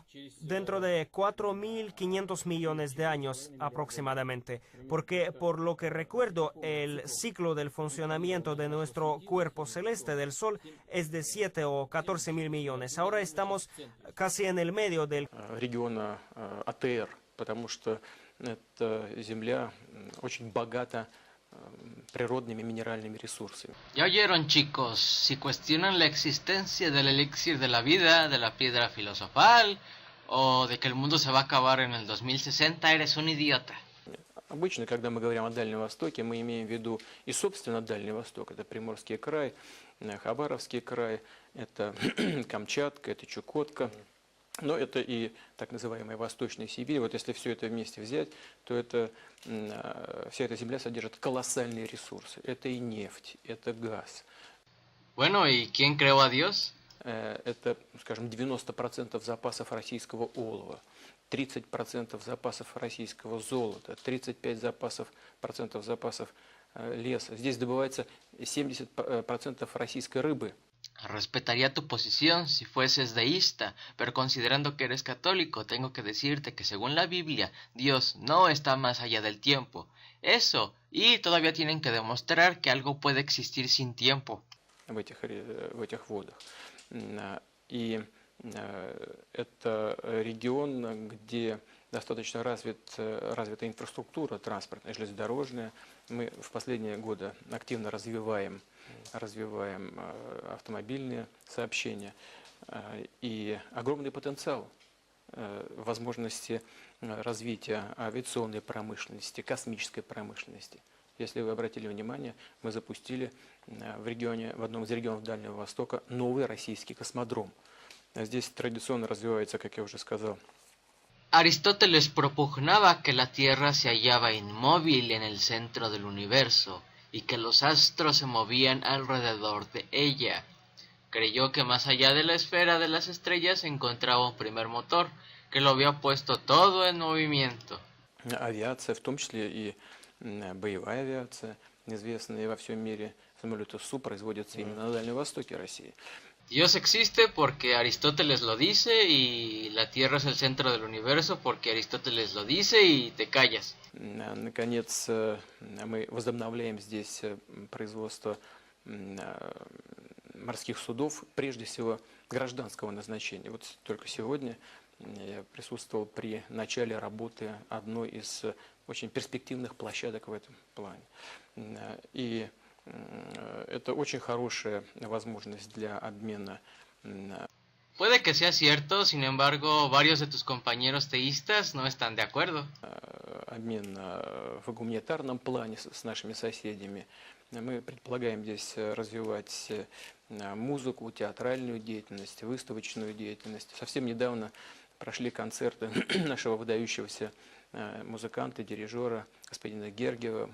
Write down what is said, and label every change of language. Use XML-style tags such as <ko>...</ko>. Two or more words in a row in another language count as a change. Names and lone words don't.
<es>Dentro de 4.500 millones de años aproximadamente, porque por lo que recuerdo, el ciclo del funcionamiento de nuestro cuerpo celeste del Sol es de 7 o 14 mil millones. Ahora estamos casi en el medio del</es> <ru>Региона АТР, потому что эта земля очень богата природными минеральными ресурсами.</ru> <es>Ya oyeron, chicos, si cuestionan la existencia del elixir de la vida, de la piedra filosofal o de que el mundo se va a acabar en el 2060, eres un idiota.</es> <ru>Обычно, когда мы говорим о Дальнем Востоке, мы имеем в виду и, собственно, Дальний Восток. Это Приморский край, Хабаровский край, это Камчатка, это Чукотка. Но это и так называемая Восточная Сибирь. Вот если все это вместе взять, то вся эта земля содержит колоссальные ресурсы. Это и нефть, это газ.</ru> <es>Bueno, ¿y quién creó a Dios?</es> <ru>Это, скажем, 90% запасов российского олова, 30% запасов российского золота, 35% запасов леса. Здесь добывается 70% российской рыбы.</ru> <es>Respetaría tu posición si fueses deísta, pero considerando que eres católico, tengo que decirte que según la Biblia, Dios no está más allá del tiempo. Eso, y todavía tienen que demostrar que algo puede existir sin tiempo.</es> <ru>В этих водах. И это регион, где достаточно развита инфраструктура транспортная, железнодорожная. Мы в последние годы активно развиваем автомобильные сообщения. И огромный потенциал возможности развития авиационной промышленности, космической промышленности. Если вы обратили внимание, мы запустили в одном из регионов Дальнего Востока новый российский космодром. Здесь традиционно развивается, как я уже сказал.</ru> <es>Aristóteles propugnaba que la Tierra se hallaba inmóvil en el centro del universo y que los astros se movían alrededor de ella. Creyó que más allá de la esfera de las estrellas se encontraba un primer motor que lo había puesto todo en movimiento.</es> <ru>Авиация, в том числе и боевая авиация, известные во всем мире самолеты СУ, производятся именно на Дальнем Востоке России.</ru> <es>Dios existe porque Aristóteles lo dice y la Tierra es el centro del universo porque Aristóteles lo dice y te callas.</es> <ru>Наконец, мы возобновляем здесь производство морских судов, прежде всего гражданского назначения. Вот только сегодня я присутствовал при начале работы одной из очень перспективных площадок в этом плане. И это очень хорошая возможность для обмена.</ru> <es>Puede que sea cierto, sin embargo, varios de tus compañeros teístas no están de acuerdo.</es> <ru>Обмен в гуманитарном плане с нашими соседями. Мы предполагаем здесь развивать музыку, театральную деятельность, выставочную деятельность. Совсем недавно прошли концерты нашего выдающегося музыканта, дирижера господина Гергиева.</ru>